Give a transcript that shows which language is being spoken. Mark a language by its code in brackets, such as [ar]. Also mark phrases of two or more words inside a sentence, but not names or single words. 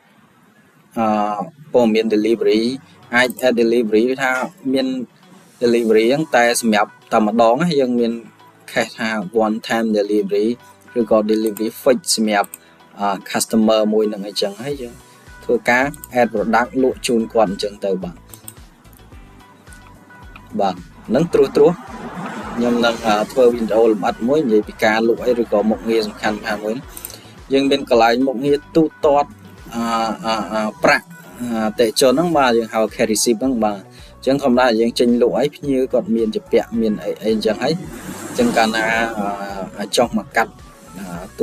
[km] ព័ត៌មាន delivery អាច [en] add delivery [km] ថាមាន delivery ហ្នឹងតែសម្រាប់តែម្ដងយើងមាន cache ថា [en] one time delivery [km] ឬក៏ [en] delivery fix [km] សម្រាប់ customer មួយនឹងអីចឹងហើយយើងធ្វើការ [en] add product [km] លក់ជូនគាត់អញ្ចឹងទៅបាទ នឹងត្រួសខ្ញុំនឹងធ្វើវីដេអូលម្អិតមួយនិយាយពីការលក់អីឬក៏មុខងារសំខាន់មួយយើងមានកន្លែងមុខងារទូទាត់ប្រាក់អតិថិជនហ្នឹងបាទយើងហៅ [en] cash receipt [km] ហ្នឹងបាទអញ្ចឹងធម្មតាយើងចេញលក់អីភ្ញៀវគាត់មានជាពាក់មានអីអញ្ចឹងហើយអញ្ចឹងកាលណាចុះមកកាត់ទូ